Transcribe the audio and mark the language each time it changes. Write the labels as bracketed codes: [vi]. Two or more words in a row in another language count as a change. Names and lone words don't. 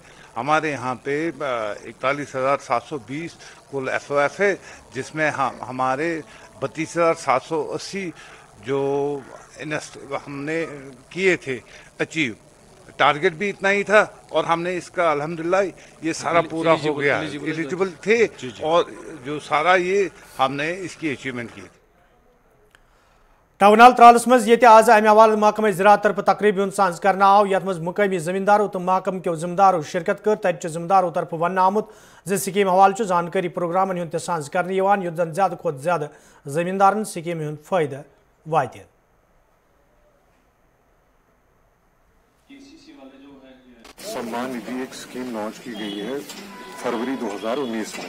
[hi] हमारे यहाँ पे 41,720 कुल FOF है, जिसमें हमारे 32,780 जो हमने किए थे अचीव। टारगेट भी इतना ही था और हमने इसका अल्हम्दुलिल्लाह ये सारा पूरा हो गया, एलिजिबल थे और जो सारा ये हमने इसकी अचीवमेंट की। [ks] टाउन हाल त्रालस मज ये आज अमे हवाले महकमे ज़राअत तरफ तकरीब सांस करना आव, यथ मज मुकामी जमींदारों तो महकम के जिम्मेदारों शिरकत कर। तत जिम्मेदारों तरफ वन आमुत ज स्कीम हवाले जानकारी प्रोग्रामन हुंद सांस कर युत जन ज्यादा खुद ज्यादा जमींदारन स्कीम हुंद फायदा वात। [hi] सम्मान निधि एक स्कीम लॉन्च की गई है फरवरी 2019 में।